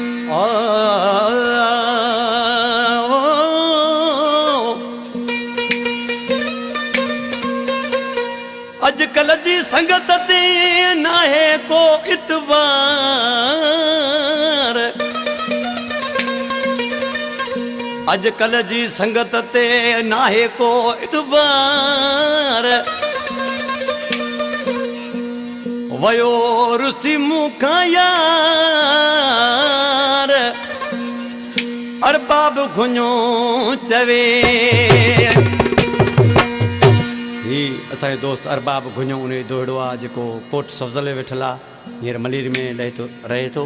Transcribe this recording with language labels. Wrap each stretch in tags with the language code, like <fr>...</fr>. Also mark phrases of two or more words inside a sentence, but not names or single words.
<sd>अजकल जी संगत ते ना है को इतबार, अजकल जी संगत ते ना है को इतबार। वयो रुसी मुखा यार अरबाब घुञो चवे। असांजो दोस्त अरबाब घुञो उन दोड़ो आहे जेको कोट सफ़ज़ल में वेठल आहे, हींअर मलीर में रहे थो।</sd>